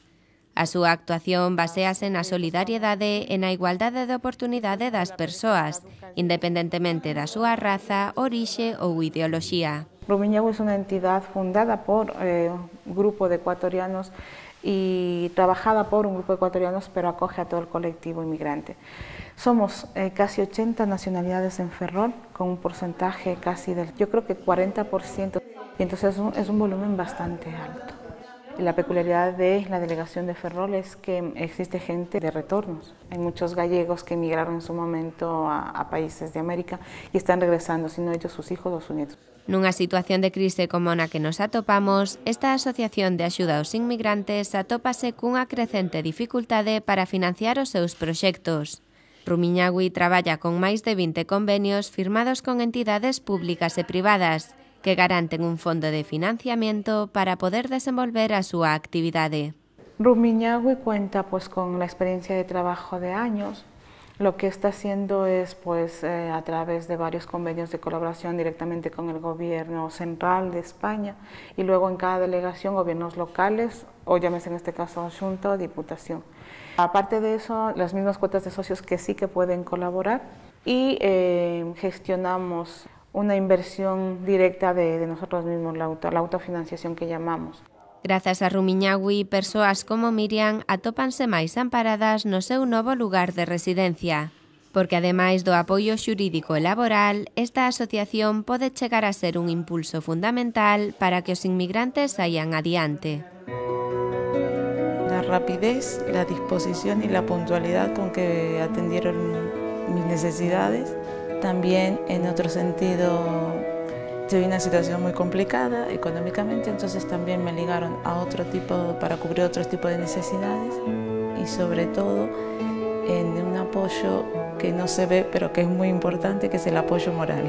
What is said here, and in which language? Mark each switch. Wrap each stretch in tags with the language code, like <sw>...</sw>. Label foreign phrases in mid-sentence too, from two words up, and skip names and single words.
<gl>A súa actuación baséase na solidariedade e na igualdade de oportunidade das persoas, independentemente da súa raza, orixe ou ideoloxía.</gl> <es>Rumiñahui es una entidad fundada por un grupo de ecuatorianos y trabajada por un grupo de ecuatorianos, pero acoge a todo el colectivo inmigrante. Somos casi 80 nacionalidades en Ferrol, con un porcentaje casi del, yo creo que 40%, y entonces es un volumen bastante alto. Y la peculiaridad de la delegación de Ferrol es que existe gente de retornos. Hay muchos gallegos que emigraron en su momento a países de América y están regresando, si no ellos, sus hijos o sus nietos.</es> <gl>Nunha situación de crise como na que nos atopamos, esta asociación de axuda aos inmigrantes atópase cunha crecente dificultade para financiar os seus proxectos. Rumiñahui traballa con máis de 20 convenios firmados con entidades públicas e privadas que garanten un fondo de financiamiento para poder desenvolver a súa actividade.</gl> <es>Rumiñahui cuenta pues con la experiencia de trabajo de años. Lo que está haciendo es pues a través de varios convenios de colaboración directamente con el gobierno central de España y luego en cada delegación gobiernos locales o llámese en este caso Xunta o Diputación. Aparte de eso, las mismas cuotas de socios que sí que pueden colaborar y gestionamos una inversión directa de nosotros mismos, la autofinanciación que llamamos.</es> <gl>Grazas a Rumiñahui, persoas como Miriam atópanse máis amparadas no seu novo lugar de residencia, porque ademais do apoio xurídico e laboral, esta asociación pode chegar a ser un impulso fundamental para que os inmigrantes saian adiante.</gl> <es>La rapidez, la disposición y la puntualidad con que atendieron mis necesidades. También, en otro sentido, tuve una situación muy complicada económicamente, entonces también me ligaron a para cubrir otros tipos de necesidades y sobre todo en un apoyo que no se ve, pero que es muy importante, que es el apoyo moral.</es>